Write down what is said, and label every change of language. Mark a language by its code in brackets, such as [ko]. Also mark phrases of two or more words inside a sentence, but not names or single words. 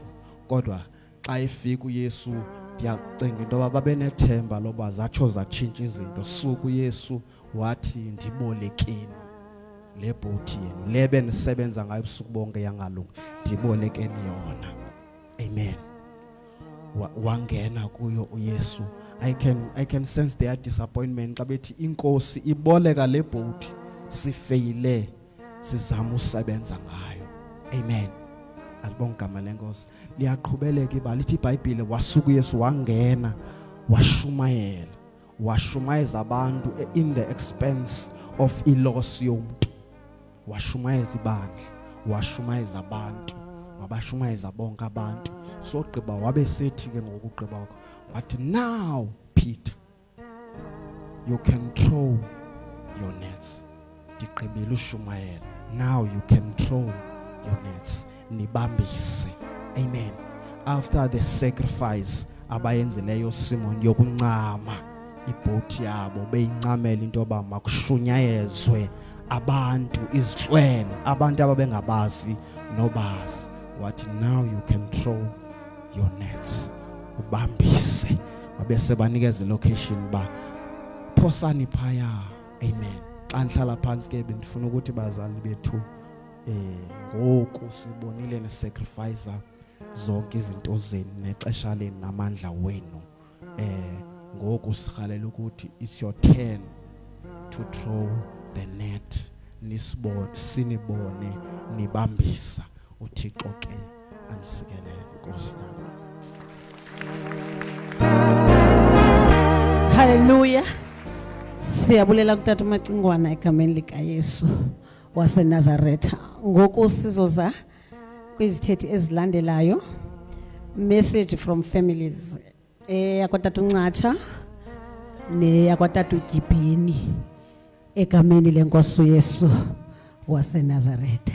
[xh] Kodwa xa efika uYesu ndiyacinga into yoba babenethemba loba zatsho zatshintsha izinto. Suku uYesu wathi ndibolekeni le bhoti yenu, le benisebenza ngayo ubusuku bonke yangalungi, ndibolekeni yona. Amen. Wangena kuyo uYesu. [en] I can sense their disappointment [xh] xa bethi inkosi iboleka le bhoti sifeyile sizama usebenza ngayo. Amen. Alibonga igama lenkosi. Liyaqhubeleka ibali. Ithi iBhayibhile wasuka uYesu wangena washumayeza abantu [en] in the expense of [xh] iloss yomntu. Washumayeza ibandla, washumayeza abantu, wabashumayeza bonke abantu. So gqiba wabe sethi ke ngokugqiba wathi, [en] now Peter, you can throw your nets. [xh] Digqibile ushumayela. [en] Now you can throw your nets. [xh] Nibambise. Amen. [en] After the sacrifice [xh] abayenzileyo Simon yokuncama ibhoti yabo, beyincamela into yoba makushunyayezwe abantu, izihlwele, abantu ababengabazi nobazi. [en] Wathi now you can throw your nets. [xh] Ubambise. Wabese banikeza location ba phosani phaya. Amen. Xa ndihlala phansi ke bendifuna ukuthi bazali bethu ngoku sibonile nesacrifice zonke izinto zenu nexesha lenu namandla wenu. Ngoku sikhalela ukuthi [en] it's your turn to throw the net. [xh] Sinibone nibambisa. uThixo ke anisikelele. Nkosi. Hallelujah. Siyabulela kutata uMacingwana egameni likaYesu waseNazaretha. Ngoku sizoza kwizithethi ezilandelayo. [en] Message from families. [xh] Yakwatata uNcatsha neyakwatata uGibheni egameni lenkosi uYesu waseNazaretha.